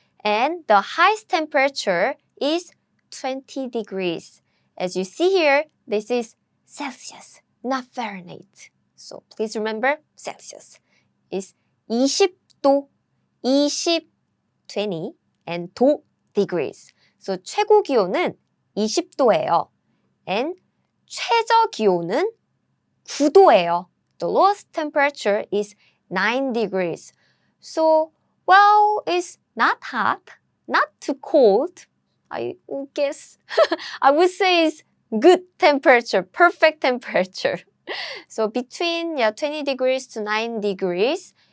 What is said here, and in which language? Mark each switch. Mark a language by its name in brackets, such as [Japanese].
[English] And the highest temperature is 20 degrees. As you see here, this is Celsius, not Fahrenheit. So please remember, Celsius is 20도, 20, 20, and 도, degrees. [Korean] So 최고 기온은 20도예요. And 최저 기온은 9도예요. [English] The lowest temperature is 9 degrees. So, well, it's not hot, not too cold. I guess I would say it's good temperature, perfect temperature. So between 20 degrees to 9 degrees.